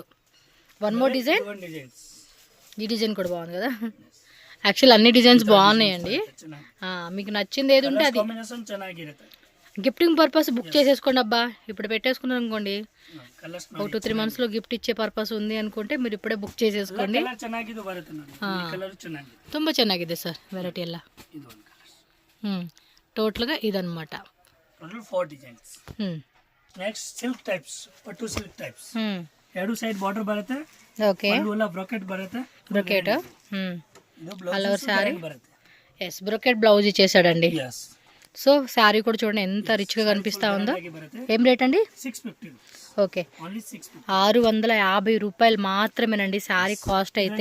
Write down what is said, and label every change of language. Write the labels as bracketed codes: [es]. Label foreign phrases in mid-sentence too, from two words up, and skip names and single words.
[en] 1 more design. [te] ఈ డిజైన్ కూడా బాగుంది కదా. యాక్చువల్ అన్ని డిజైన్స్ బాగున్నాయండి. మీకు నచ్చింది ఏది ఉంటే అది [en] gifting purpose [te] బుక్ చేసేసుకోండి అబ్బా. ఇప్పుడు పెట్టేసుకున్నారు అనుకోండి, 2-3 మంత్స్ లో గిఫ్ట్ ఇచ్చే పర్పస్ ఉంది అనుకుంటే మీరు ఇప్పుడే బుక్ చేసేసుకోండి. [kn] ತುಂಬಾ ಚೆನ್ನಾಗಿದೆ ಸರ್ ವೆರೈಟಿ ಎಲ್ಲ. ಟೋಟಲ್ గా ಇದನ್ನమాట. [en] Total 4 designs. Next silk types, [kn] ಪಟ್ಟು ಸಿಲ್ಕ್ ಟೈಪ್ಸ್. ಎರಡು [en] side border [kn] ಬರುತ್ತೆ. ಓಕೆ, ಎಲ್ಲ ಬ್ರೊಕೆಟ್ ಬರುತ್ತೆ. [en] Brocade all over saree. [te] ఎస్, [en] brocade blouse [te] ఇచ్చేసాడండి. సో శారీ కూడా చూడండి ఎంత రిచ్ గా కనిపిస్తా ఉందో. ఏం రేట్ అండి? 650. ఓకే, 650 రూపాయలు మాత్రమేనండి శారీ కాస్ట్ అయితే.